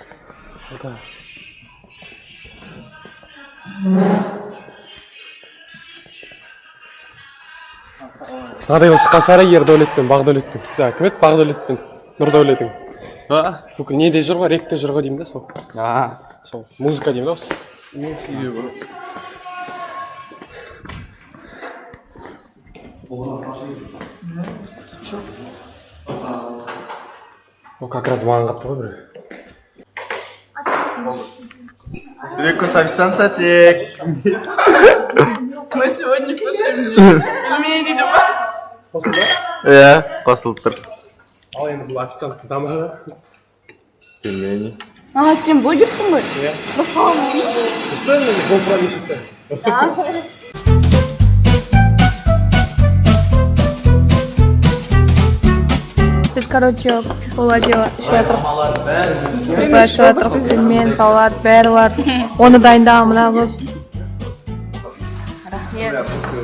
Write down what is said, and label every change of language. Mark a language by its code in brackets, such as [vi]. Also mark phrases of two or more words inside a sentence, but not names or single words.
[kk] Мынадай шыққан шара Ердәулетпен, Бағдәулетпен. Жаңа кім еді? Бағдәулетпен, Нұрдәулетің. Бүкіл неде жүр ғой, ректе жүр ғой деймін да сол. Сол музыка деймін да осы. О, [ru] как раз [kk] маған қапты ғой бір. [ru] Перекус официанта тек. Мы сегодня кушаем пельмени, да? [kk] Қосылды? Иә, қосылып тұр. Ал енді бұл официанттың тамағы. Пельмени. Сен блогерсің ғой? Иә. [ru] На самом деле? Что это? GoPro не чисто. [kk] Biz короче Владева ішіп жатырмыз, пельмен, салат, бәрі бар. Оны дайындаған мына қыз.